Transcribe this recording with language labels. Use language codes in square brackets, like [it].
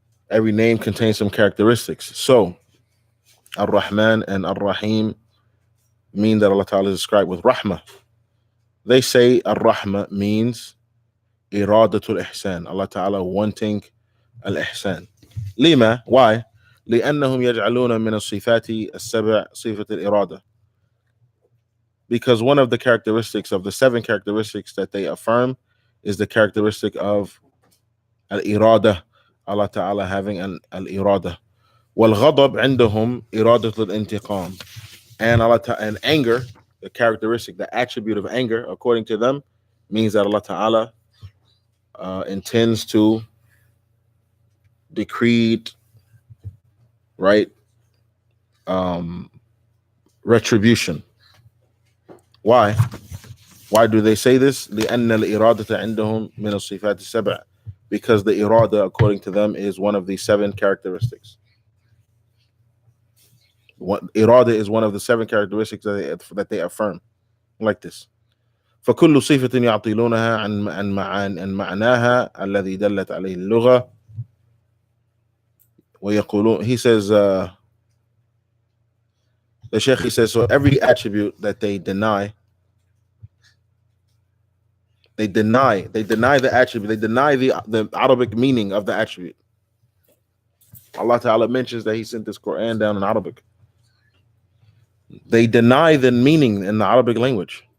[en] Every name contains some characteristics. So ar-Rahman and ar-Rahim mean that Allah Ta'ala is described with rahmah. They say ar-Rahmah means iradatul ihsan, Allah Ta'ala wanting al-ihsan. Lima, why? [ar] لأنهم يجعلون من الصفات السبع صفة الإرادة. [en] Because one of the characteristics of the 7 characteristics that they affirm is the characteristic of al-irada, Allah Ta'ala having al-irada. [ar] والغضب عندهم إرادة الانتقام. [en] And anger, the characteristic, the attribute of anger, according to them, means that Allah Ta'ala intends to decree, right, retribution. Why? Why do they say this? [ar] لأن الإرادة عندهم من الصفات السبع. [en] Because the irada, according to them, is one of the 7 characteristics. Irada is one of the 7 characteristics that they affirm, like this. [ar] فكل صفة يعطلونها عن معناها الذي دلت عليه اللغة ويقولون. [en] He says, the Sheikh, he says, so every attribute that they deny the attribute, they deny the Arabic meaning of the attribute. Allah Ta'ala mentions that He sent this Quran down in Arabic. They deny the meaning in the Arabic language.